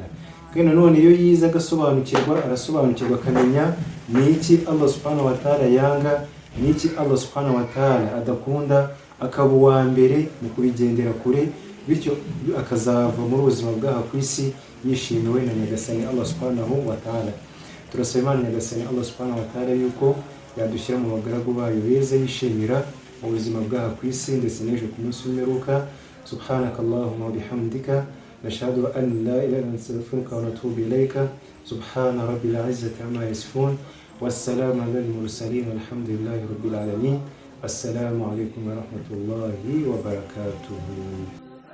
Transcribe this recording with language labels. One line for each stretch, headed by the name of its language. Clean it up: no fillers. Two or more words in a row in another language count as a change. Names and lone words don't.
Kinyarwanda: Kandi nanone iyo yize arasobanukirwa akamenya ni iki Allah
Arabic: سبحانه وتعالى
Kinyarwanda: yanga, ni iki Allah
Arabic: سبحانه وتعالى
Kinyarwanda: adakunda, akaba uwa mbere mu kubigendera kure, bityo akazava muri ubuzima bw'aha ku isi yishimiwe na Nyagasani Allah
Arabic: سبحانه وتعالى.
Kinyarwanda: Turasaba Imana Nyagasani Allah
Arabic: سبحانه وتعالى
Kinyarwanda: yuko yadushyira mu bagaragu bayo beza yishimira mu buzima bw'aha ku isi ndetse n'ejo ku munsi w'imperuka.
Arabic: سبحانك اللهم وبحمدك أشهد أن لا إله إلا أنت أستغفرك وأتوب إليك. سبحان رب العزة عما يصفون والسلام على المرسلين والحمد لله رب العالمين. السلام عليكم ورحمة الله وبركاته.